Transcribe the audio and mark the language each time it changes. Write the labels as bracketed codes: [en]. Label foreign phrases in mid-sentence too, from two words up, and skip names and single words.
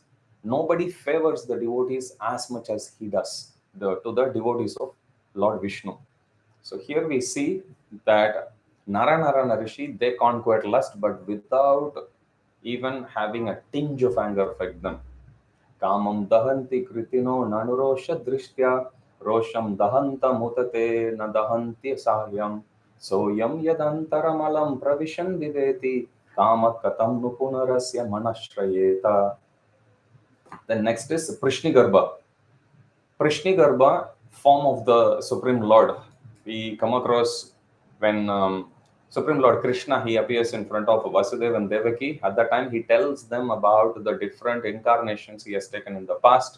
[en] Nobody favors the devotees as much as he does to the devotees of Lord Vishnu. So here we see that Narayana Rishi, they conquered lust, but without even having a tinge of anger affect them. [sa] Kamam dahanti kritino nanurosha drishtya rosham dahanta mutate na dahanti sahyam soyam yadantaramalam pravishan viveti kama katam nupunarasya manashrayeta. [en] Then next is Prishnigarbha. Prishnigarbha, form of the Supreme Lord. We come across when Supreme Lord Krishna, he appears in front of Vasudeva and Devaki. At that time, he tells them about the different incarnations he has taken in the past.